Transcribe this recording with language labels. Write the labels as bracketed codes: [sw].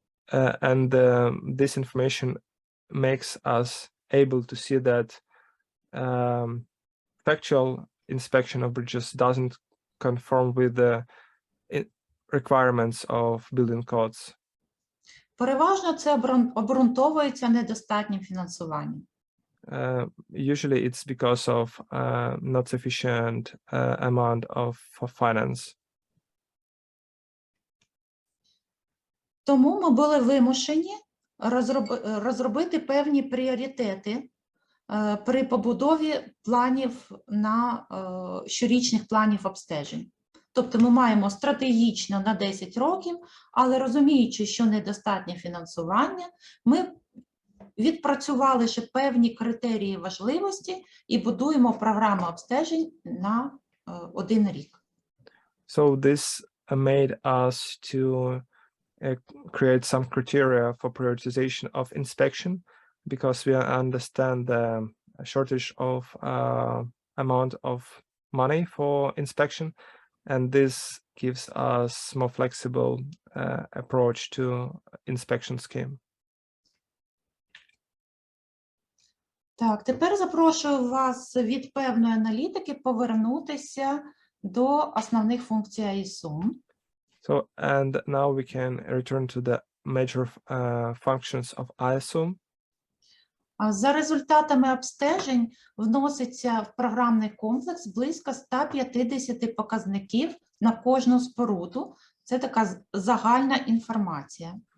[en] And this information makes us able to see that factual inspection of bridges doesn't conform with the requirements of building codes. [uk] Переважно це обґрунтовується недостатнім фінансуванням. [en] Usually it's because of not sufficient amount of finance. [uk] Тому ми були вимушені розробити певні пріоритети при побудові планів на щорічних планів обстежень. Тобто ми маємо стратегічно на 10 років, але розуміючи, що недостатнє фінансування, ми відпрацювали ще певні критерії важливості і будуємо програму обстежень на 1 рік. [en] So this made us to create some criteria for prioritization of inspection, because we understand the shortage of amount of money for inspection, and this gives us more flexible approach to inspection scheme. [uk] Так, тепер запрошую вас від певної аналітики повернутися до основних функцій ISUM. [en] So, and now we can return to the major functions of ISUM. [uk] За результатами обстежень вноситься в програмний комплекс близько 150 показників на кожну споруду. Це така загальна інформація.